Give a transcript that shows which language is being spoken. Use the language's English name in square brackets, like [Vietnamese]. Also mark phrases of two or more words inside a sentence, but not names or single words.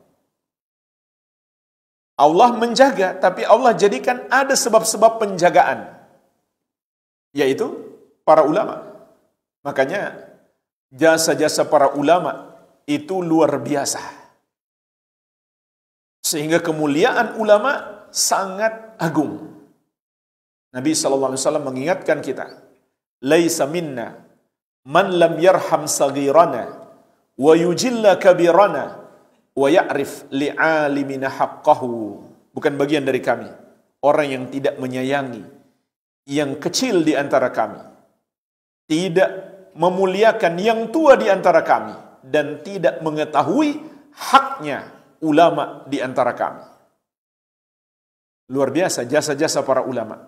[Indonesian] Allah menjaga, tapi Allah jadikan ada sebab-sebab penjagaan, yaitu para ulama. Makanya jasa-jasa para ulama itu luar biasa. Sehingga kemuliaan ulama sangat agung. Nabi SAW mengingatkan kita, [Arabic] ليس منا من لم يرحم صغيرنا ويجل كبيرنا ويعرف لعالمنا حقه. [Indonesian] Bukan bagian dari kami orang yang tidak menyayangi yang kecil di antara kami, tidak memuliakan yang tua di antara kami, dan tidak mengetahui haknya ulama di antara kami. Luar biasa jasa-jasa para ulama.